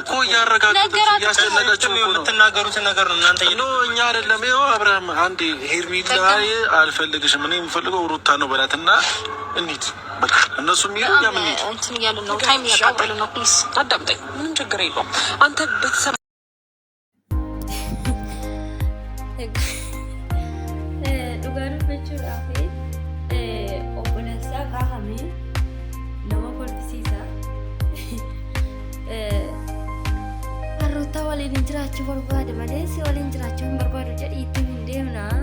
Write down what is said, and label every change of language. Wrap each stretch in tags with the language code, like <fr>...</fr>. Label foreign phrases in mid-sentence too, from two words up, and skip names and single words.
<am>እኮ እያረጋገጠች እያስጨነቀችው እኮ ነው። የምትናገሩትን ነገር ነው እናንተ እኛ አይደለም። ይኸው አብርሃም አንዴ ሄርሜላ አልፈልግሽም፣ እኔ የምፈልገው ሩታ ነው በላትና እንሂድ። በቃ እነሱ የሚሄዱ እኛ ምን እንሂድ። እንትን እያሉ ነው፣ ታይም እያቃጠሉ ነው። ፕሊዝ አዳምጠኝ። ምንም ችግር የለውም። አንተ ቤተሰብ</am> <om>waliin jiraachuu barbaade malee si waliin jiraachuu hin barbaadu jedhii itti hin deemna.</om>